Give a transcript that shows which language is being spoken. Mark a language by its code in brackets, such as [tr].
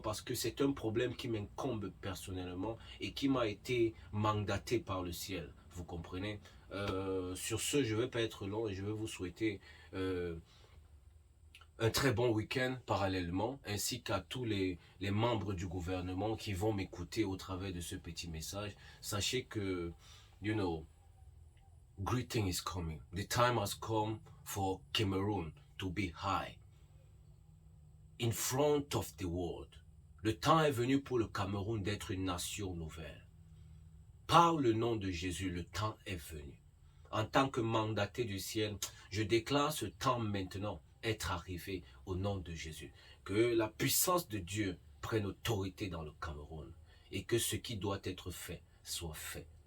[fr] Parce que c'est un problème qui m'incombe personnellement et qui m'a été mandaté par le ciel. Vous comprenez? Sur ce, je ne vais pas être long et je vais vous souhaiter un très bon week-end parallèlement, ainsi qu'à tous les membres du gouvernement qui vont m'écouter au travers de ce petit message. Sachez que, [en] you know, greeting is coming. The time has come for Cameroon to be high, in front of the world. [fr] Le temps est venu pour le Cameroun d'être une nation nouvelle. Par le nom de Jésus, le temps est venu. En tant que mandaté du ciel, je déclare ce temps maintenant être arrivé au nom de Jésus. Que la puissance de Dieu prenne autorité dans le Cameroun et que ce qui doit être fait soit fait.